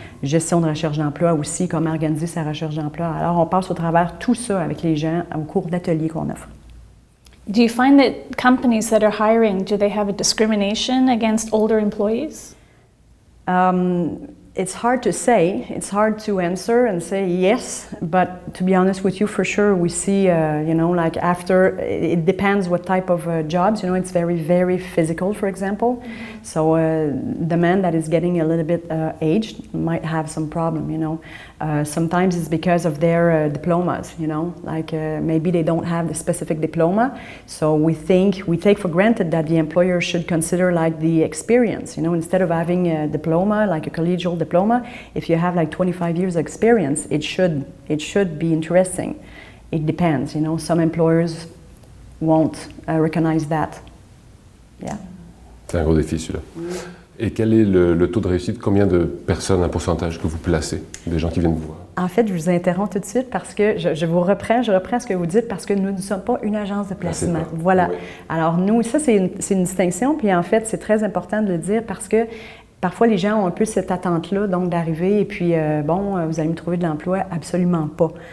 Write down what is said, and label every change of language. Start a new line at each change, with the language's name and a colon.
French: Gestion de recherche d'emploi aussi, comment organiser sa recherche d'emploi. Alors, on passe au travers tout ça avec les gens au cours d'ateliers qu'on offre.
English: Do you find that companies that are hiring, do they have a discrimination against older employees? It's hard to say. It's hard to answer and say yes, but to be honest with you, for sure, we see, like after, it depends what type of jobs, it's very, very physical, for example. Mm-hmm. So the man that is getting a little bit aged might have some problem, Sometimes it's because of their diplomas, maybe they don't have the specific diploma. So we take for granted that the employer should consider like the experience, instead of having a diploma, like a collegial diploma, if you have like 25 years of experience, it should be interesting. It depends, some employers won't recognize that. Yeah.
French: C'est un gros défi celui-là. Et quel est le taux de réussite? Combien de personnes, un pourcentage que vous placez, des gens qui viennent vous voir? En fait, je vous interromps tout de suite parce que je reprends ce que vous dites parce que nous ne sommes pas une agence de placement. Voilà. Oui. Alors nous, ça c'est une distinction, puis en fait, c'est très important de le dire parce que parfois, les gens ont un peu cette attente-là, donc d'arriver et puis, vous allez me trouver de l'emploi? Absolument pas.